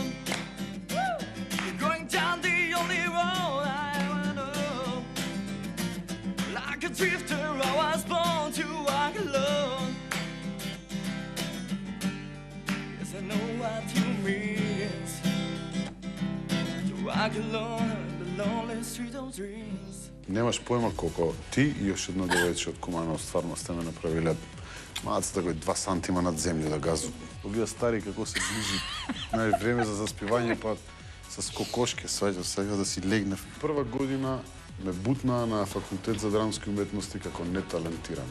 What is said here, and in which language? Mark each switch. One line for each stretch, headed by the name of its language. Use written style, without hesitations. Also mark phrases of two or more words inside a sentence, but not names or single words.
English: Going down the only road I ever know. Like a drifter, I was born to walk alone. Yes, I know what you mean. To walk alone the lonely street of dreams.
Macedonian: Немаш појма колко ти и још едно девојче од Куманово стварно сте ме направиле малцата кој 2 сантима над земја да газу. Овие стари како се ближи на време за заспивање, па с кокошке сваѓа сега да си легнев. Прва година ме бутнаа на факултет за драмски уметности како неталентиран.